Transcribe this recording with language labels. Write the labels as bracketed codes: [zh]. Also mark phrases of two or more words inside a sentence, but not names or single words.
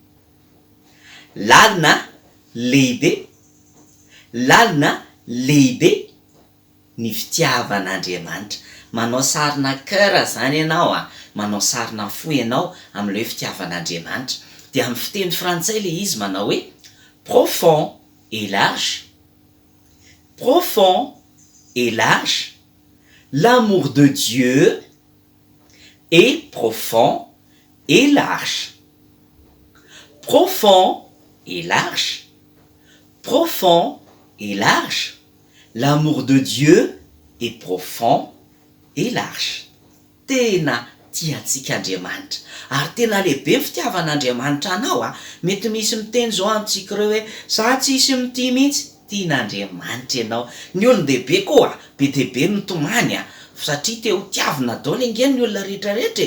[mg] Lalina lehibe, lalina lehibe ny fitiavan'Andriamanitra. Manao sarina cœur zany ianao manao sarina fo ianao amin'ilay fitiavan'Andriamanitra. Dia amin'ny fiteny frantsay le izy manao hoe [fr] profond et large, profond et large, l'amour de Dieu est profond et large. Profond et large, profond et large, l'amour de Dieu est profond et large. [mg] Tena tiantsika Andriamanitra ary tena lehibe fitiavan'Andriamanitra anao mety misy miteny zao amintsika ireo hoe za tsisy mitia mihitsy. Tian'Andriamanitra ianao. Ny olon-dehibe koa be dia be mitomany satria te ho tiavina daholo ingeny ny olona rehetrarehetra.